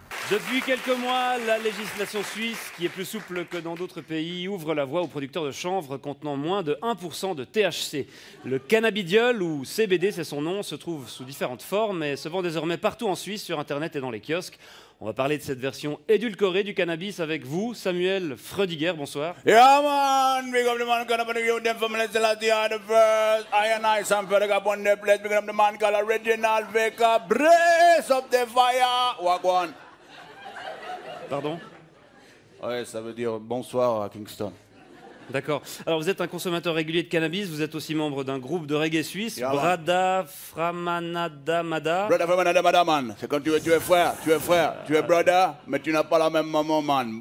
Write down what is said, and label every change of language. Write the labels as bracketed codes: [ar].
[fr] Depuis quelques mois, la législation suisse, qui est plus souple que dans d'autres pays, ouvre la voie aux producteurs de chanvre contenant moins de 1% de THC. Le cannabidiol, ou CBD c'est son nom, se trouve sous différentes formes et se vend désormais partout en Suisse, sur Internet et dans les kiosques. On va parler de cette version édulcorée du cannabis avec vous, Samuel Freudiger, bonsoir. [en] Yeah man, big up the man called up the youth them from the Celestia the first. I and I Sam Freudiger up on the place, big up the man called Original Baker, brace up the fire. Wagwan. [fr] Pardon? Ouais, ça veut dire bonsoir à Kingston. D'accord. Alors vous êtes un consommateur régulier de cannabis, vous êtes aussi membre d'un groupe de reggae suisse, Brada Framanada Mada. Brada Framanada Mada, man. C'est quand tu es frère, tu es brother, mais tu n'as pas la même maman, man.